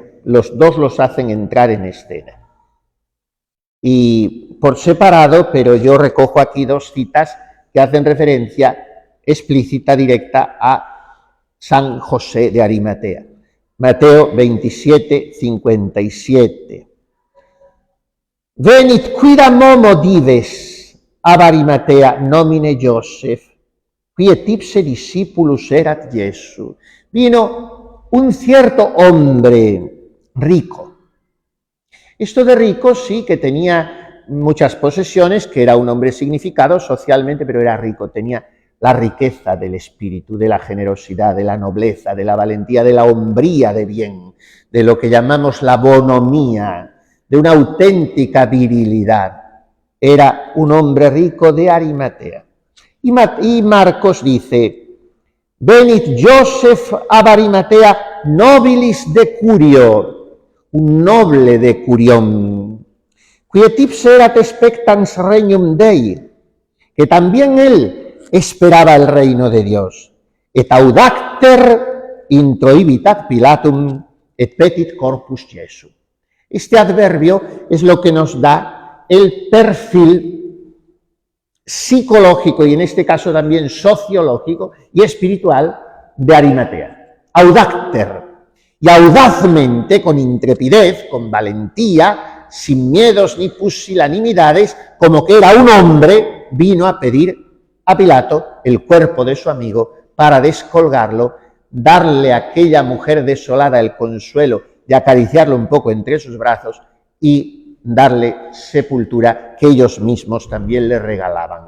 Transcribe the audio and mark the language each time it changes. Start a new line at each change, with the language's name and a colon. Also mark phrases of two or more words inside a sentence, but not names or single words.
Spanish: Los 2 los hacen entrar en escena. Y por separado, pero yo recojo aquí 2 citas que hacen referencia explícita, directa a San José de Arimatea. Mateo 27, 57.
Latin: Venit quidam homo dives ab Arimatea nomine Joseph, qui et ipse discipulus erat Jesu.
Spanish: Vino un cierto hombre rico. Esto de rico sí que tenía muchas posesiones, que era un hombre significado socialmente, pero era rico, tenía la riqueza del espíritu, de la generosidad, de la nobleza, de la valentía, de la hombría de bien, de lo que llamamos la bonomía, de una auténtica virilidad. Era un hombre rico de Arimatea. Y Marcos dice,
Latin: venit Joseph ab Arimatea nobilis de Curio,
Spanish: un noble de Curión,
Latin: qui et ipse erat expectans regnum Dei,
Spanish: que también él esperaba el reino de Dios.
Latin: Et audacter introibitat Pilatum et petit corpus Jesu.
Spanish: Este adverbio es lo que nos da el perfil psicológico y en este caso también sociológico y espiritual de Arimatea. Audacter. Y audazmente, con intrepidez, con valentía, sin miedos ni pusilanimidades, como que era un hombre, vino a pedir a Pilato el cuerpo de su amigo para descolgarlo, darle a aquella mujer desolada el consuelo de acariciarlo un poco entre sus brazos y darle sepultura que ellos mismos también le regalaban.